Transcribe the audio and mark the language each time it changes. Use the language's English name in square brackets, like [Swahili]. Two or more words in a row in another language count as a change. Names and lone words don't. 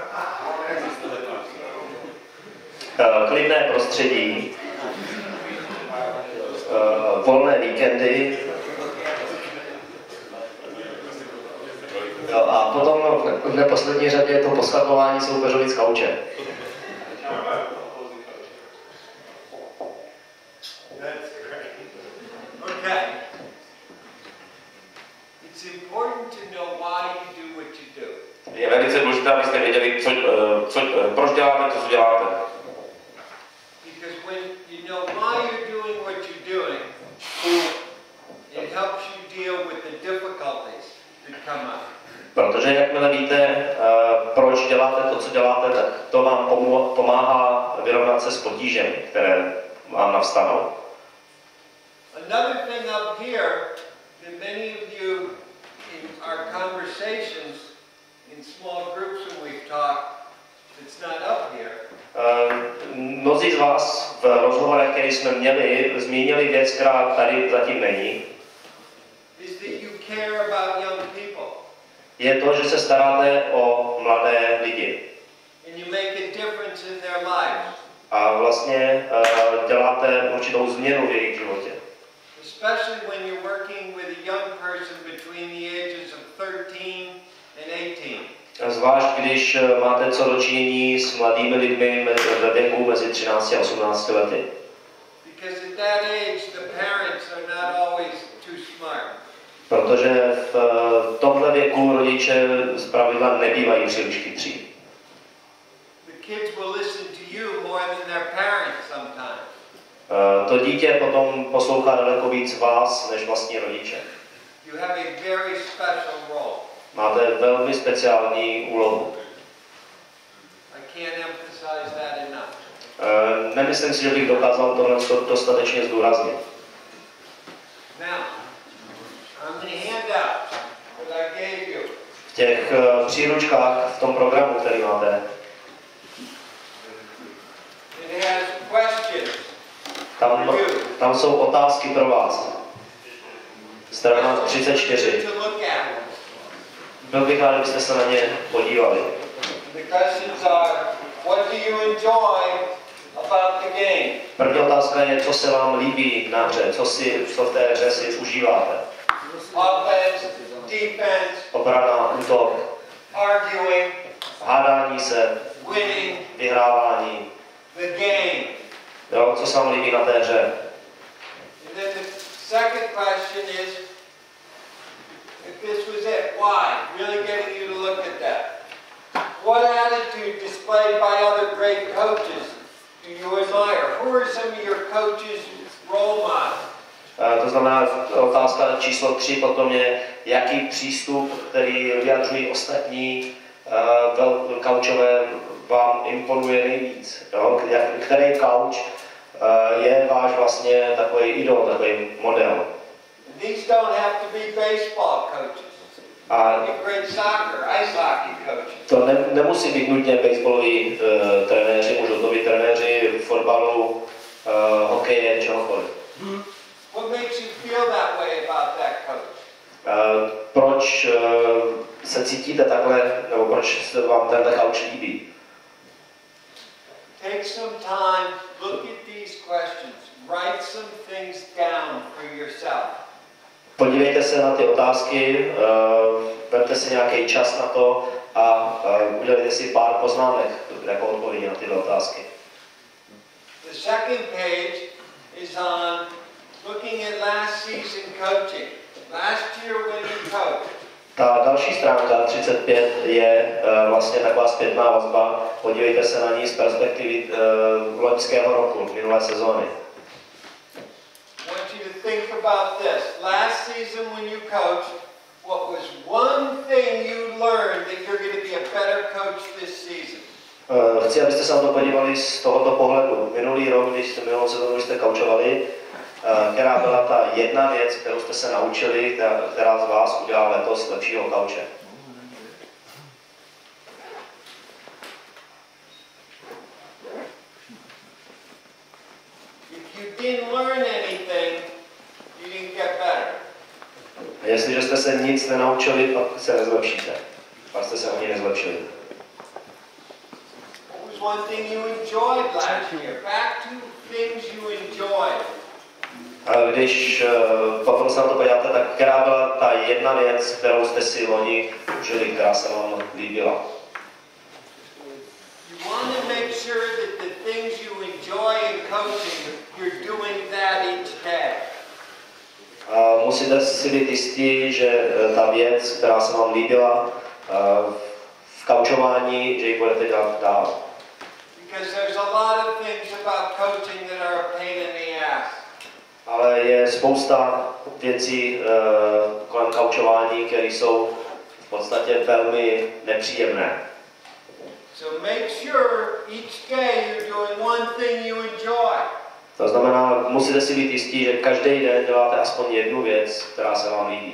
[Czech] klidné prostředí, volné víkendy a potom v neposlední řadě je to poskakování soupeřovi z kauče. [English] That's great. Okay. It's important to know why you do what you do. [Czech] Je velice důležité, abyste věděli, proč děláte, co děláte. [English] Because when you know why you're doing what you're doing, it helps you deal with the difficulties that come up. [Czech] Protože jakmile víte, proč děláte to, co děláte, tak to vám pomáhá vyrovnat se s potížemi, které vám navstanou. [English] Another thing up here that many of you in our conversations in small groups when we've talked, it's not up here. [Czech] Mnozí z vás v rozhovorech, které jsme měli, zmínili věc, která tady zatím není. [English] Is that you care about young people. [Czech] Je to, že se staráte o mladé lidi. [English] And you make a difference in their lives. [Czech] A vlastně děláte určitou změnu v jejich životě. [English] Especially when you're working with a young person between the ages of 13 and 18. [Czech] Zvlášť když máte co dočinění s mladými lidmi ve věku mezi 13 a 18 lety. [English] Because at that age the parents are not always too smart. [Czech] Protože v tomhle věku rodiče zpravidla nebývají příliš chytří. [English] The kids will listen to you more than their parents sometimes. [Czech] To dítě potom poslouchá daleko víc vás, než vlastní rodiče. [English] You have a very special role. [Czech] Máte velmi speciální úlohu. [English] I can't emphasize that enough. [Czech] Nemyslím si, že bych dokázal tohle dostatečně zdůraznit. [English] Now, on the handout that I gave you, [Czech] V těch příručkách v tom programu, který máte, [English] it has questions. [Czech] tam jsou otázky pro vás. Strana 34. [English] To look at. [Czech] Byl bych rád, kdybyste se na ně podívali. [English] The questions are, what do you enjoy about the game? [Czech] První otázka je, co se vám líbí na hře, co v té hře si užíváte. [English] Offense, defense, [Czech] Obrana, útok, [English] arguing, [Czech] hádání se, [English] winning, [Czech] vyhrávání. [English] the game. [Czech] Jo, co se vám líbí na té hře. [English] And then the second question is, if this was it, why? Really getting you to look at that. What attitude displayed by other great coaches do you admire? Who are some of your coaches' role models? [Czech] To znamená, otázka číslo 3 potom je, jaký přístup, který vyjadřují ostatní kaučové, vám imponuje nejvíc. Jo? Který kauč je váš vlastně takový idol, takový model. [English] These don't have to be baseball coaches. Great soccer, ice hockey coaches. [Czech] To nemusí být nutně baseballoví trenéři, můžou to být trenéři fotbalu, hokeje, čehokoliv. [English] What makes you feel that way about that coach? [Czech] Proč se cítíte takhle, nebo proč se vám tenhle kauč líbí? [English] Take some time, look at these questions, write some things down for yourself. [Czech] Podívejte se na ty otázky, vemte si nějaký čas na to a udělejte si pár poznámek jako odpovědi na tyhle otázky. [English] The second page is on looking at last season coaching. Last year when you coached. [Czech] Ta další stránka 35 je vlastně taková zpětná vazba. Podívejte se na ní z perspektivy loňského roku, minulé sezóny. [English] I want you to think about this. Last season when you coached, what was one thing you learned that you're going to be a better coach this season? [Czech] Chci, abyste se na to podívali z tohoto pohledu. Minulý rok, minulou sezónu jste kaučovali, která byla ta jedna věc, kterou jste se naučili, která z vás udělá letos lepšího kauče. Jestliže jste se nic nenaučili, pak se nezlepšíte. Pak jste se ani nezlepšili. [English] One thing you enjoyed last year. Back to things you enjoyed. [Czech] Když potom se na to podíváte, tak která byla ta jedna věc, kterou jste si loni užili, která se vám líbila? [English] You want to make sure that the things you enjoy in coaching, you're doing that each day. [Czech] Musíte si být jistí, že ta věc, která se vám líbila v kaučování, že ji budete dělat dál. [English] Because there's a lot of things about coaching that are a pain in the ass. [Czech] Ale je spousta věcí kolem kaučování, které jsou v podstatě velmi nepříjemné. [English] So make sure each day you're doing one thing you enjoy. [Czech] To znamená, musíte si být jistí, že každý den děláte aspoň jednu věc, která se vám líbí.